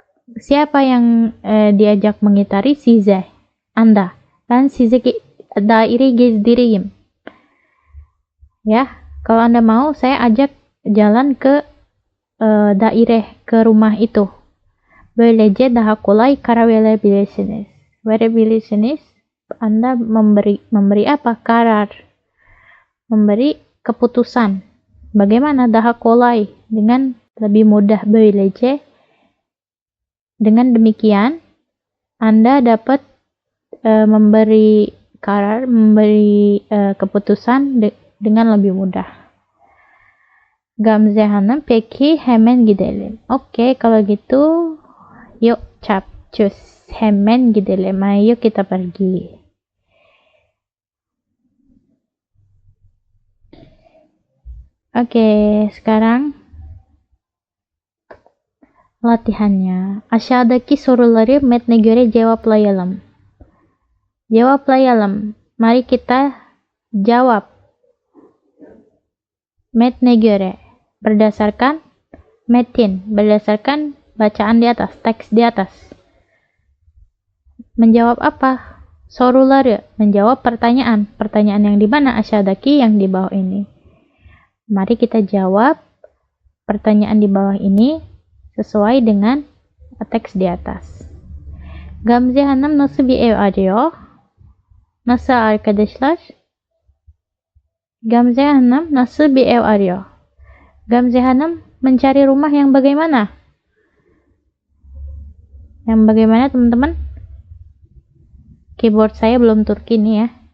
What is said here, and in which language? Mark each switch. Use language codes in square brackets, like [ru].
[id] Siapa yang diajak mengitari? Size, Anda. Dan [tr] size daire gezdireyim. [id] Ya, kalau Anda mau, saya ajak jalan ke daire, ke rumah itu. [tr] Böylece daha kolay karar verebilirsiniz. [id] Anda memberi apa? Karar. Memberi keputusan. Bagaimana? [tr] Daha kolay, [id] dengan lebih mudah. Böylece, dengan demikian Anda dapat memberi karar, memberi keputusan dengan lebih mudah. [tr] Gamze Hanım, peki hemen gidelim. [id] Oke, kalau gitu yuk capcus, [tr] hemen gidelim. [id] Ayo kita pergi. Oke, sekarang latihannya. [tr] Aşağıdaki soruları metne göre cevaplayalım. [id] Cevaplayalım. Mari kita jawab. Metne göre. Berdasarkan metin. Berdasarkan bacaan di atas. Teks di atas. Menjawab apa? Soruları. Menjawab pertanyaan. Pertanyaan yang di mana? Aşağıdaki, yang di bawah ini. Mari kita jawab pertanyaan di bawah ini sesuai dengan teks di atas. [tr] Gamze Hanım nasıl bir ev arıyor? Nasıl arkadaşlar? [id] Gamze Hanım nasıl bir ev arıyor? Gamze Hanım mencari rumah yang bagaimana? Yang bagaimana teman-teman? Keyboard saya belum Turki nih ya.